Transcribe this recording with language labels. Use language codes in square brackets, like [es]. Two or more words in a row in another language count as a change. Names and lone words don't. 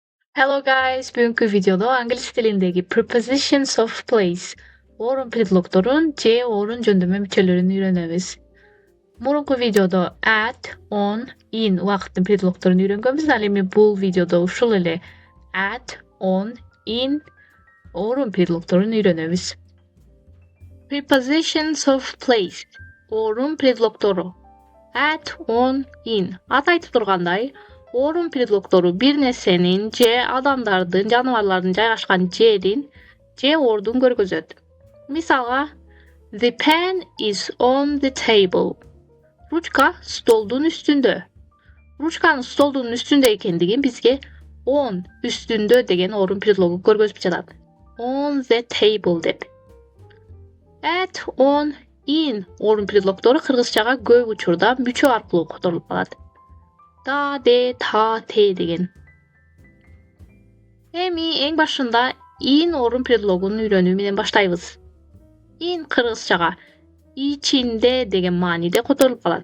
[en] Hello guys, [ky] бүгінгі видеода англис тіліндегі [en] prepositions of place, [ky] орын предлогдорун же орын жөндөмө мүчөлөрүн үйрөнөбүз. Мурунку видеодо [en] at, on, in [ky] убакыттын предлогдорун үйрөнгөнбүз. Ал эми бул видеодо ушул эле [en] at, on, in [ky] орун предлогдорун үйрөнөбүз. [en] Prepositions of place, [ky] орун предлогдору. [en] At, on, in. [ky] Аты айтып тургандай, орун предлогдору бир нерсенин же адамдардын, жаныбарлардын жайгашкан жерин же ордун көргөзөт. Мисалга, [en] the pen is on the table. [ky] Ручка столдун үстүндө. Ручканын столдун үстүндө экендигин бизге on үстүндө деген орун предлогу көргөзүп жатат. [en] On the table [ky] деп. [en] At, on, in [ky] орун предлогдору кыргызчага көп учурда мүчө аркылуу которулуп калат. Да, де, та, те деген. Эми эң башында in орун предлогун үйрөнүү менен баштайбыз. In кыргызчага ичинде деген мааниде которулуп калат.